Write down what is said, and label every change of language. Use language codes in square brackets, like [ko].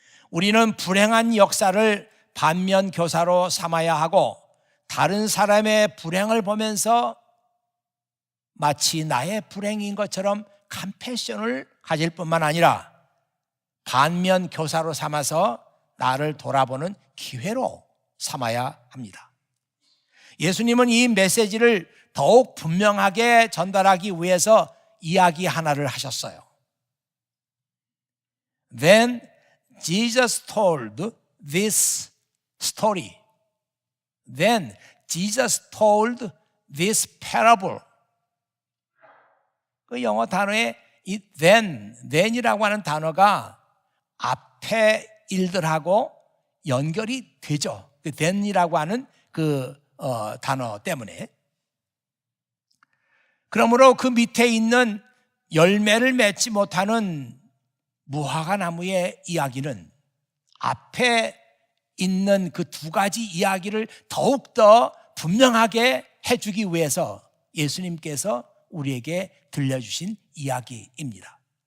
[ko] 우리는 불행한 역사를 반면교사로 삼아야 하고 다른 사람의 불행을 보면서 마치 나의 불행인 것처럼 컴패션을 가질 뿐만 아니라 반면교사로 삼아서 나를 돌아보는 기회로 삼아야 합니다. 예수님은 이 메시지를 더욱 분명하게 전달하기 위해서 이야기 하나를 하셨어요. [en] Then Jesus told this story. Then Jesus told this parable. [ko] 그 영어 단어에 이 then이라고 하는 단어가 앞에 일들하고 연결이 되죠. 그 then이라고 하는 단어 때문에. 그러므로 그 밑에 있는 열매를 맺지 못하는 무화과 나무의 이야기는 앞에 있는 그 두 가지 이야기를 더욱더 분명하게 해주기 위해서 예수님께서 우리에게 들려주신 이야기입니다.